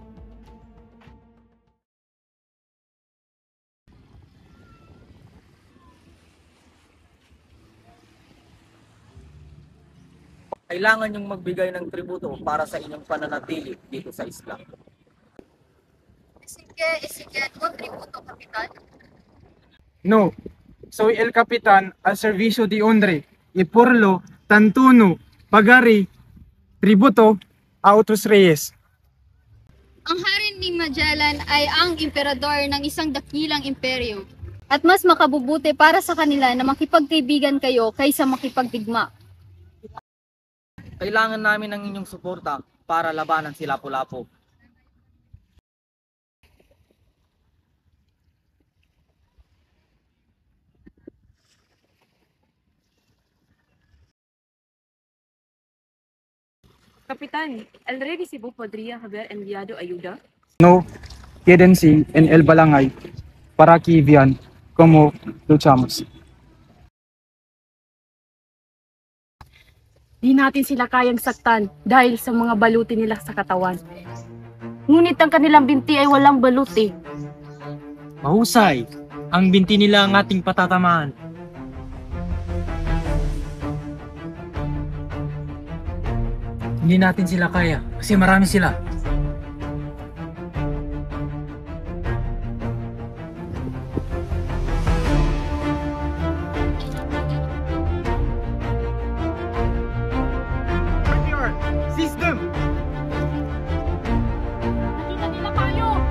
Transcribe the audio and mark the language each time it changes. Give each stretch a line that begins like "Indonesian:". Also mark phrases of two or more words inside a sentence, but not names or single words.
Filipino: Kailangan yung magbigay ng tributo para sa inyong pananatili dito sa isla. Sige,
Spanish: tributo, Kapitan. No, soy el capitán al servicio de honre y por lo tanto no pagaré tributo a otros reyes.
Filipino: Ang hari ni Magellan ay ang emperador ng isang dakilang imperyo. At mas makabubuti para sa kanila na makipagkaibigan kayo kaysa makipagdigma. Kailangan namin ng inyong suporta para labanan si Lapu-Lapu.
Spanish: Kapitan, ¿el rey de Cebu podría haber enviado ayuda? No, quédense en el balangay para que vean cómo luchamos.
Filipino: Di natin sila kayang saktan dahil sa mga baluti nila sa katawan. Ngunit ang kanilang binti ay walang baluti. Mahusay! Ang binti nila ang ating patatamaan. Hindi natin sila kaya kasi marami sila.
English: Seize them!
Filipino: Nakita nila tayo!